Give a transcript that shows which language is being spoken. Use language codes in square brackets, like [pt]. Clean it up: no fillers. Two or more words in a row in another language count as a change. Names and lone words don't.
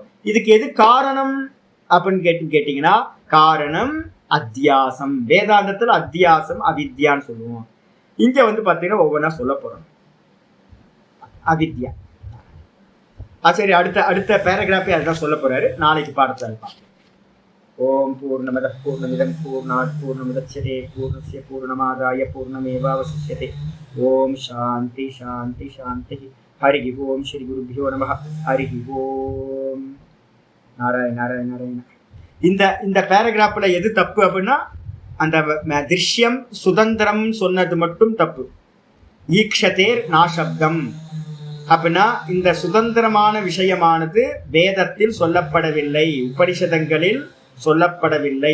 [ta] இதுக்கு எது காரணம் அப்படின்னு கேட்டீங்கன்னா, காரணம் அத்தியாசம். வேதாந்தத்துல அத்தியாசம் அவித்யான்னு சொல்லுவோம். இங்க வந்து பாத்தீங்கன்னா ஒவ்வொன்றா சொல்ல போறோம். அவித்யா. சரி, அடுத்த பேராகிராஃபே அதுதான் சொல்ல போறாரு. நாளைக்கு பாடத்துல இருப்பான். [sa] ॐ पूर्णमदः पूर्णमिदं पूर्णात् पूर्णमुदच्यते पूर्णस्य पूर्णमादाय पूर्णमेवावशिष्यते. ॐ शान्ति शान्ति शान्ति। हरि ॐ। श्री गुरुभ्यो नमः. हरि ॐ। नारायण नारायण नारायण. [ta] இந்த பேராகிராஃப்ல எது தப்பு அப்படின்னா, அந்த திருஷ்யம் சுதந்திரம் சொன்னது மட்டும் தப்பு. [sa] ईक्षतेर् नाशब्दम् [ta] அப்படின்னா, இந்த சுதந்திரமான விஷயமானது வேதத்தில் சொல்லப்படவில்லை, உபனிஷதங்களில் சொல்லப்படவில்லை.